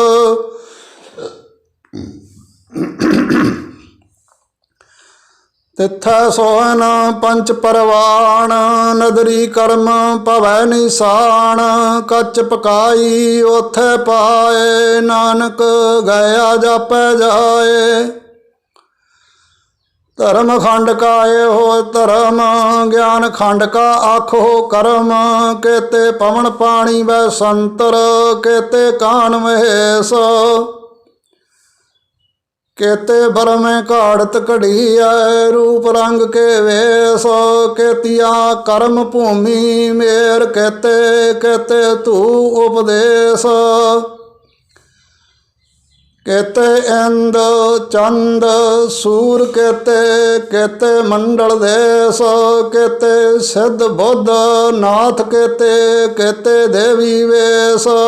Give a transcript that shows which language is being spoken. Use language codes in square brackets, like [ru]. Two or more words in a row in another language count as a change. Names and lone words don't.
[pa] ਤਿੱਥੈ ਸੋਹਨ ਪੰਚ ਪਰਵਾਣ, ਨਦਰੀ ਕਰਮ ਭਵੈ ਨਿਸ਼ਾਨ, ਕੱਚ ਪਕਾਈ ਓਥੈ ਪਾਏ, ਨਾਨਕ ਗਿਆ ਜਾਪੈ ਜਾਏ। ਧਰਮ ਖੰਡ ਕਾ ਇਹੋ ਧਰਮ, ਗਿਆਨ ਖੰਡ ਕਾ ਆਖੋ ਕਰਮ, ਕੇਤੇ ਪਵਨ ਪਾਣੀ ਵੈ ਸੰਤਰ, ਕੇਤੇ ਕਾਨ ਮਹੇਸ਼, ਕੇਤੇ ਬਰ ਮੇਂ ਘਾੜਤ ਘੜੀਐ, ਰੂਪ ਰੰਗ ਕੇ ਵੇਸ਼, ਕੇਤੀਆ ਕਰਮ ਭੂਮੀ ਮੇਰ, ਕੇਤੇ ਕੇਤੇ ਤੂ ਉਪਦੇਸ਼, ਕੇਤੇ ਇੰਦ ਚੰਦ ਸੂਰ, ਕੇਤੇ ਕੇਤੇ ਮੰਡਲ ਦੇਸ਼, ਕੇਤੇ ਸਿੱਧ ਬੁੱਧ ਨਾਥ, ਕੇਤੇ ਕੇਤੇ ਦੇਵੀ ਵੇਸ਼,